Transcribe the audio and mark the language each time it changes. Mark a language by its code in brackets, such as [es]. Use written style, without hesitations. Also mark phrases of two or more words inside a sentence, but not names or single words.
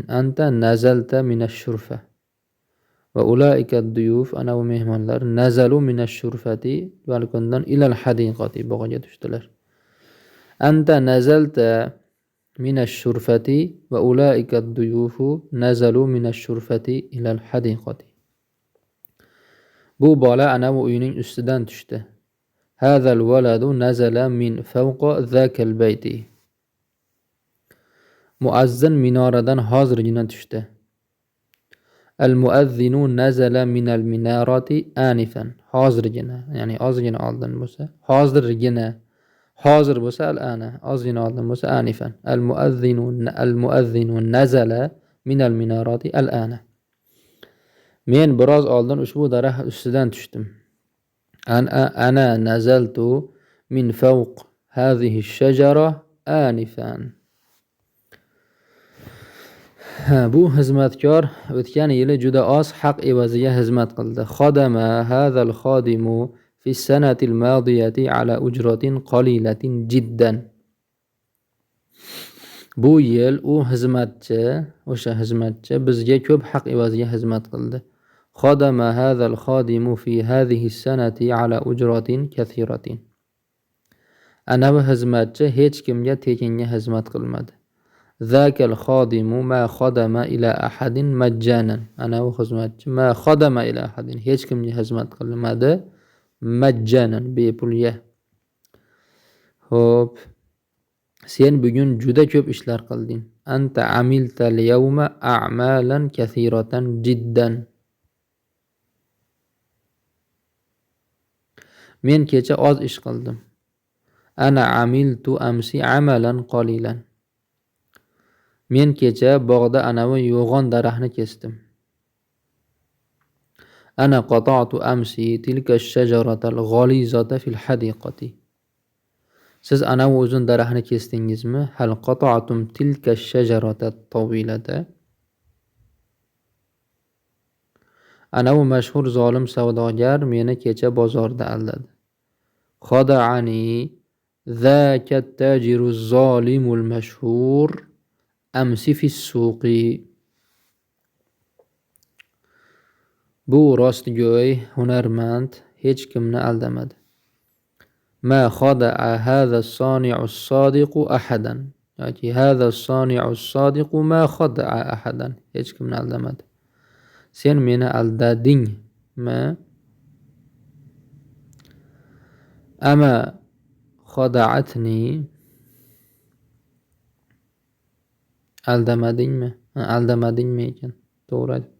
[ar] أنت نزلت من الشرفة. وأولئك ضيوف, [uz] anavi mehmonlar [ar] نزلوا من الشرفة، balkondan إلى الحديقة, [uz] bog'ga tushdilar. [ar] أنت نزلت من الشرفة وأولئك ضيوف نزلوا من الشرفة إلى الحديقة. [uz] Bu bola anavi uyning ustidan tushdi. [ar] هذا الولد نزل من فوق ذلك البيت. [uz] Muazzin minoradan hozirgina tushdi. [ar] المؤذن نزل من المنارة آنفا. [uz] Hozirgina, ya'ni ozgina oldin bo'lsa, hozirgina, hozir bo'lsa al-ana, ozgina oldin bo'lsa anifan. [ar] المؤذن نزل من المنارة الآن. [uz] Men biroz oldin ushbu daraxt ustidan tushdim. [ar] أنا نزلت من فوق هذه الشجرة آنفا. [uz] Bu xizmatkor o'tgan yili juda oz haq evaziga xizmat qildi. [ar] خدم هذا الخادم في السنة الماضية على أجرة قليلة جدا. [uz] Bu yil o'sha xizmatchi bizga ko'p haq evaziga xizmat qildi. [ar] خدم هذا الخادم في هذه السنة على أجرة كثيرة. [uz] Anavi xizmatchi hech kimga tekinga xizmat qilmadi. [ar] ذلك الخادم ما خدم إلى أحد مجانا. [uz] Anavi xizmatchi [ar] ما خدم إلى أحد, [uz] hech kimga xizmat qilmadi majjanan, bepulga. Xo'p, sen bugun juda ko'p ishlar qilding. [ar] أنت عملت اليوم أعمالا كثيرة جدا. [uz] Men kecha oz ish qildim. [ar] أنا عملت أمس عملا قليلا. [uz] Men kecha bog'da anavi yo'g'on daraxtni kesdim. [ar] أنا قطعت أمس تلك الشجرة الغليظة في الحديقة. [uz] Siz anavi uzun daraxtni kesdingizmi? [ar] هل قطعتم تلك الشجرة الطويلة. [uz] Anavi mashhur zolim savdogar meni kecha bozorda aldadi. [ar] خدعني ذاك التاجر الظالم المشهور أمس في السوق. [uz] Bu rostgo'y hunarmand hech kimni aldamadi. [ar] ما خدع هذا الصانع الصادق أحدا. Yoki هذا الصانع الصادق ما خدع أحدا. [uz] Hech kimni aldamadi. Sen meni aldadingmi? [ar] أما خدعتني, aldamadingmi? [uz] Aldamadingmi ekan? To'g'ri aytibman.